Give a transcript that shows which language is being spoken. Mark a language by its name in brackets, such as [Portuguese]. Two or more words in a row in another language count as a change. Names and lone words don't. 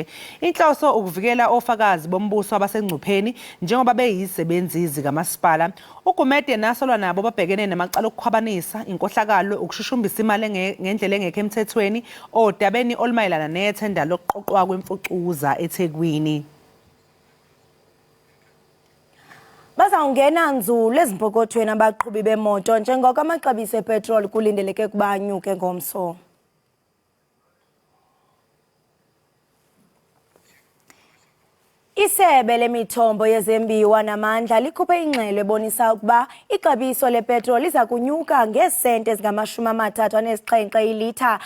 [Zulu] Inhloso ukuvikela ofakazi bombuso abasengcupheni njengoba beyisebenzi zikamasipala. uGumede nasolwa nabo babhekene namacala okukhwabanisa, inkohlakalo, ukushushumbisa imali ngendlela engekho emthethweni odabeni olumayelana nethenda lokuqoqwa kwemfucuza eThekwini. [Xhosa] Bazawungena nzulu ezimpokothweni abaqhubi bemoto njengoko amaxabiso epetrol kulindeleke kuba anyuke ngomso. Isebe lemithombo yezembiwa namandla likhuphe ingxelo ebonisa ukuba ixabiso lepetrol liza kunyuka ngeesenti ezingama-37 ilitha.